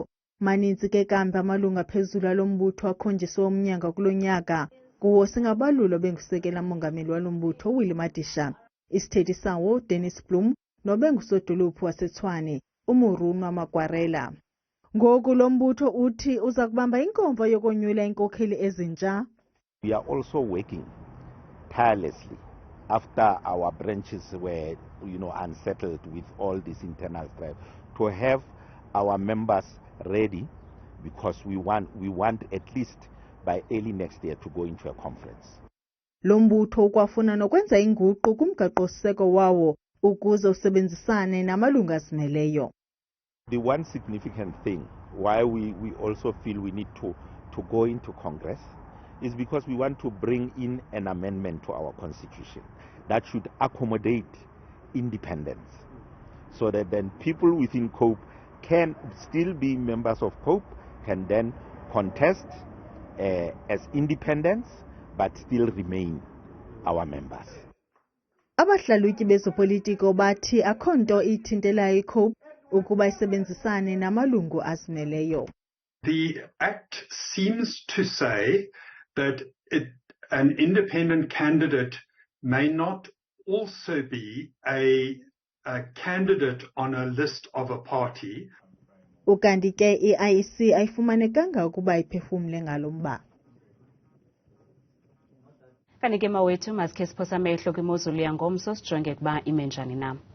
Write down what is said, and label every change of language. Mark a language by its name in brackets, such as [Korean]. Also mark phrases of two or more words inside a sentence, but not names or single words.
[Xhosa] Maninzi ke kambe amalunga phezulu alo mbutho akhonjiswe umnyanga kulo nyaka kuwo singabalulo bengusekela mongameli walo mbutho Willie Madisha, isithethi sawo Dennis Bloem nobengusodolophu waseTshwane uMorunwa Magwarela. Ngoku lo mbutho uthi uza kubamba inkomfa yokonyula inkokheli ezintsha. [English] We are also working tirelessly after our branches were unsettled with all this internal strife to have our members ready, because we want at least by early next year to go into a conference. [Xhosa] Lo mbutho ukwafuna nokwenza inguqu kumgaqo-siseko wawo ukuze usebenzisane namalunga azimeleyo. [English] The one significant thing why we also feel we need to go into Congress is because we want to bring in an amendment to our constitution that should accommodate independence, so that then people within COPE can still be members of COPE, can then contest as independents, but still remain our members. [Xhosa] Abahlalutyi bezopolitiko bathi akho nto ithintelayo iCOPE ukuba isebenzisane namalungu azimeleyo. [English] The Act seems to say that an independent candidate may not also be a candidate on a list of a party. [Xhosa] Ukanti ke i-IEC ayifumanekanga ukuba iphefumle ngalo mba. Kanti mawethu masikhe siphosa amehlo kwimozulu yangomso sijonge ukuba ime njani na.